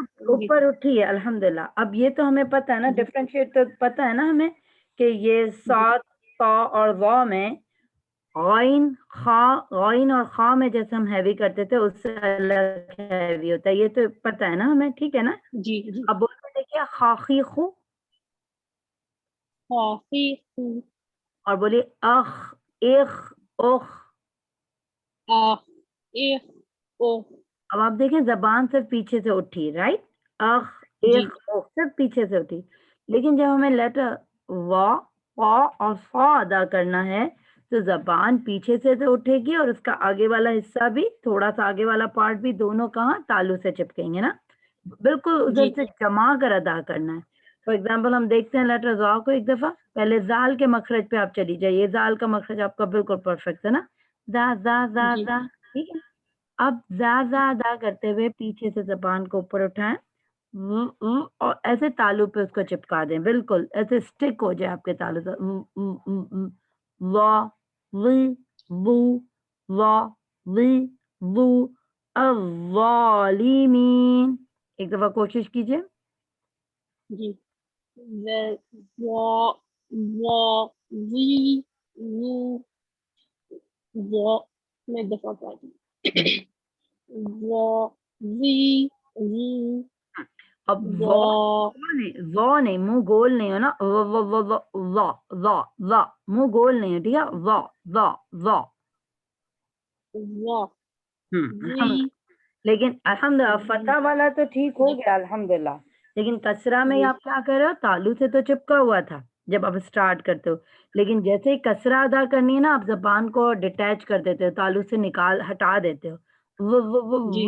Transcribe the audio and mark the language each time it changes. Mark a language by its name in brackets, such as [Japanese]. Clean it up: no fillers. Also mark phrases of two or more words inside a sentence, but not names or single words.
[Urdu] سے اوپر اٹھی ہے الحمدللہ. اب یہ تو ہمیں پتہ ہے نا, ڈفرینشیٹ تو پتہ ہے نا ہمیں کہ یہ سات طا اور ضا میں غائن خا، غائن اور خا میں جیسے ہم ہیوی کرتے تھے اس سے الگ ہیوی ہوتا ہے، یہ تو پتہ ہے نا ہمیں، ٹھیک ہے نا؟ جی جی اب بولتے دیکھیے خاخی خو خافی اور بولیے اخ اخ اخ. آخ ایخ او اب آپ دیکھیں زبان صرف پیچھے سے اٹھی، رائٹ؟ اخ جی اخ اخ صرف پیچھے سے اٹھی، لیکن جب ہمیں لیٹر وا قا اور فا ادا کرنا ہے تو زبان پیچھے سے تو اٹھے گی اور اس کا آگے والا حصہ بھی، تھوڑا سا آگے والا پارٹ بھی، دونوں کہاں تالو سے چپکیں گے نا، بالکل ادھر جی سے جما کر ادا کرنا ہے. [English] for example [Urdu] ہم دیکھتے ہیں لیٹر زا کو ایک دفعہ، پہلے زال کے مخرج پہ آپ چلی جائیے، زال کا مخرج آپ کا بالکل پرفیکٹ ہے نا، زا زا زا جی زا، ٹھیک ہے. اب زا زا ادا کرتے ہوئے پیچھے سے زبان کو اوپر اٹھائیں اور ایسے تالو پہ اس کو چپکا دیں، بالکل ایسے اسٹک ہو جائے آپ کے تالو سے، وا وی وو وا وی وو الظالمین. ایک دفعہ کوشش کیجئے. جی وا وا وی وو وا میں ایک دفعہ پڑھتی وا وی وو اب وا وا نہیں، منہ گول نہیں ہو نا، وا منہ گول نہیں ہے، ٹھیک ہے، وا وا وا. وا وی لیکن الحمدللہ فتح والا تو ٹھیک ہو گیا الحمدللہ، لیکن کسرہ میں جی آپ کیا کر رہے ہو، تالو سے تو چپکا ہوا تھا جب آپ اسٹارٹ کرتے ہو، لیکن جیسے ہی کسرہ ادا کرنی ہے نا آپ زبان کو ڈیٹیچ کر دیتے ہو، تالو سے نکال ہٹا دیتے ہو، جی